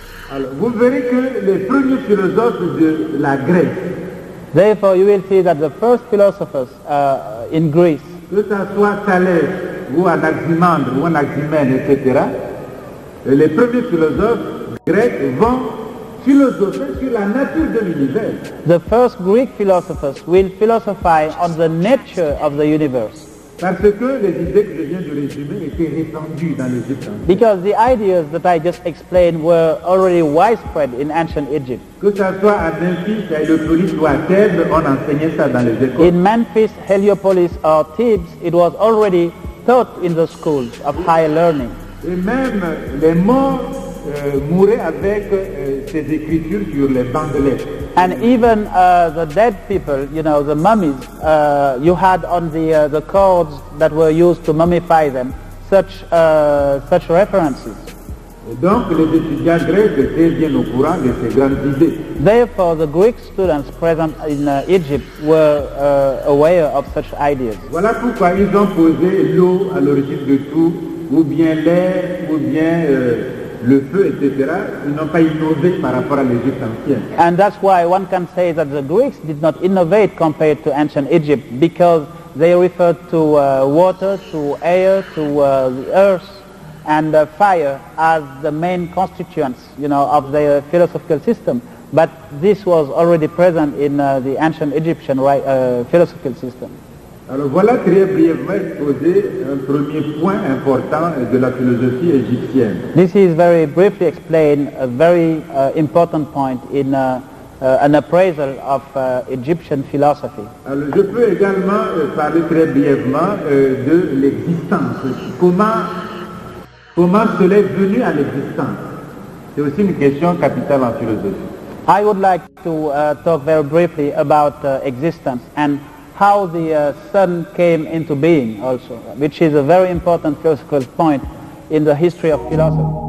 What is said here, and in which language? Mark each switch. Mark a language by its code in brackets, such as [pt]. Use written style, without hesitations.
[fr] Alors, vous verrez que les premiers philosophes de la Grèce, [en] Therefore, you will see that the first philosophers in Greece, [fr] que ce soit Thalès ou Anaximandre ou Anaximène, etc., les premiers philosophes grecs vont philosopher sur la nature de l'univers. [en] The first Greek philosophers will philosophize on the nature of the universe. [fr] Parce que les idées que je viens de résumer étaient répandues dans l'Égypte ancienne. [en] Because the ideas that I just explained were already widespread in ancient Egypt. [fr] Que ça soit à Memphis, à Héliopolis ou à Thèbes, on enseignait ça dans les écoles. [en] In Memphis, Heliopolis or Thebes, it was already taught in the schools of higher learning. [fr] Et même les morts mouraient avec ces écritures sur les bancs de lettres. [en] And even the dead people, you know, the mummies, you had on the cords that were used to mummify them, such references. [fr] Et donc les étudiants grecs étaient bien au courant de ces grandes idées. [en] Therefore, the Greek students present in Egypt were aware of such ideas. [fr] Voilà pourquoi ils ont posé l'eau à l'origine de tout, ou bien l'air, ou bien le feu, etc. Ils n'ont pas innové par rapport à l'Égypte ancienne. [en] And that's why one can say that the Greeks did not innovate compared to ancient Egypt, because they referred to water, to air, to the earth, and fire as the main constituents, you know, of their philosophical system. But this was already present in the ancient Egyptian philosophical system. [fr] Alors voilà très brièvement exposé un premier point important de la philosophie égyptienne. [en] This is very briefly explained a very important point in an appraisal of Egyptian philosophy. [fr] Alors je peux également parler très brièvement de l'existence. Comment cela est venu à l'existence? C'est aussi une question capitale en philosophie. [en] I would like to talk very briefly about existence and how the sun came into being also, which is a very important philosophical point in the history of philosophy.